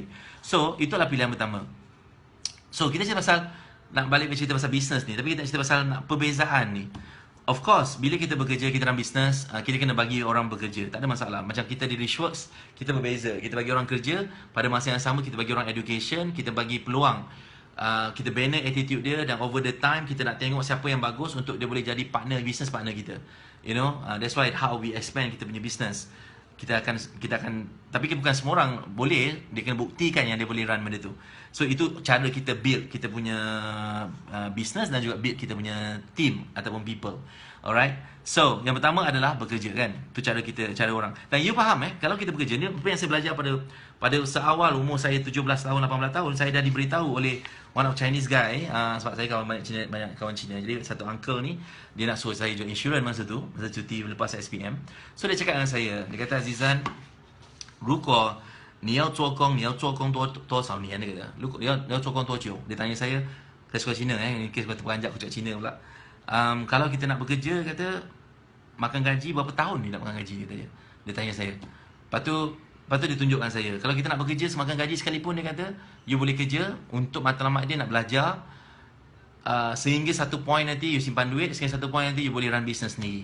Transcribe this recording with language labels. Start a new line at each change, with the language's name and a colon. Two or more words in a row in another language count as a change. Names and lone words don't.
Malay: So, itulah pilihan pertama. So, kita cerita pasal, nak balik cerita pasal bisnes ni, tapi kita cerita pasal perbezaan ni.
English: Of course,
Malay: bila kita bekerja, kita dalam bisnes, kita kena bagi orang bekerja. Tak ada masalah. Macam kita di Richworks, kita berbeza. Kita bagi orang kerja, pada masa yang sama kita bagi orang education, kita bagi peluang. Kita bina attitude dia, dan
English: over the time
Malay: kita nak tengok siapa yang bagus untuk dia boleh jadi
English: business partner
Malay: kita.
English: That's why how we expand
Malay: kita punya
English: business.
Malay: Kita akan tapi bukan semua orang boleh, dia kena buktikan yang dia boleh run benda tu. So itu cara kita build kita punya business dan juga build kita punya team ataupun people. Alright. So, yang pertama adalah bekerja kan. Itu cara orang. Dan you faham kalau kita bekerja ni, apa yang saya belajar pada seawal umur saya 17 tahun, 18 tahun, saya dah diberitahu oleh
English: one of Chinese guy,
Malay: sebab saya banyak kawan Cina. Jadi satu uncle ni, dia nak suruh saya jual insurans masa cuti lepas SPM. So dia cakap dengan saya, dia kata, Azizan,
Chinese: 如果你要做工多少年
Malay: dia kata.
Chinese: 如果你要做工多久?
Malay: Dia tanya saya suka Cina ini kes kata peranjat aku cakap Cina pula. Kalau kita nak bekerja, kata makan gaji berapa tahun ni nak makan gaji, kata dia. Dia tanya saya. Lepas tu dia tunjukkan saya, kalau kita nak bekerja semakan gaji sekalipun, dia kata, you boleh kerja untuk matlamat dia nak belajar sehingga satu point nanti you simpan duit, sehingga satu point nanti you boleh
English: run business
Malay: sendiri.